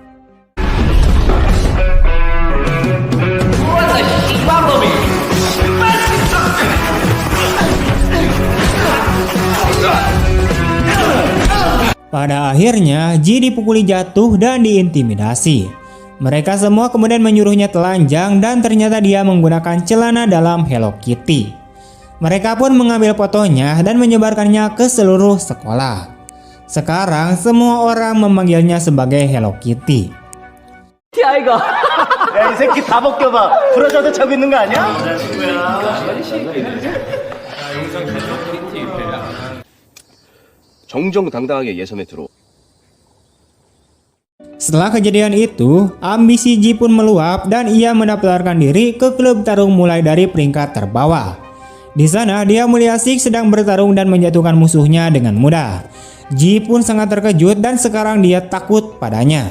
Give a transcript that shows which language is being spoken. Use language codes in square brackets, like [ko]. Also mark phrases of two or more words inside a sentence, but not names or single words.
[id] Pada akhirnya, Ji dipukuli jatuh dan diintimidasi. Mereka semua kemudian menyuruhnya telanjang dan ternyata dia menggunakan celana dalam Hello Kitty. Mereka pun mengambil fotonya dan menyebarkannya ke seluruh sekolah. Sekarang semua orang memanggilnya sebagai Hello Kitty. [ko] 야 이 새끼 다 벗겨봐. 부러져도 저기 있는 거 아니야? 정정당당하게 예선에 들어. [id] Setelah kejadian itu, ambisi Ji pun meluap dan ia mendaftarkan diri ke klub tarung mulai dari peringkat terbawah. Di sana dia melihat Sik sedang bertarung dan menjatuhkan musuhnya dengan mudah. Ji pun sangat terkejut dan sekarang dia takut padanya.